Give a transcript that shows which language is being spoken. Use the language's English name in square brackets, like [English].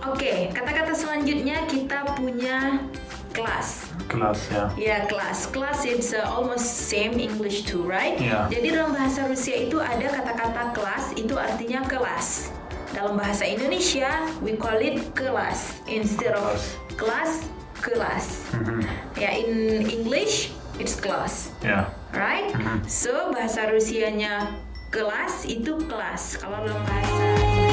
[Indonesian] Oke, kata-kata selanjutnya kita punya kelas. Kelas, ya. Ya, kelas. [English] Kelas it's almost same English too, right? Yeah. [Indonesian] Jadi dalam bahasa Rusia itu ada kata-kata kelas itu artinya kelas. Dalam bahasa Indonesia [English] we call it kelas instead of kelas, kelas. Ya, in English it's class. Yeah. [Indonesian] Right? So bahasa Rusianya kelas itu kelas. Kalau dalam bahasa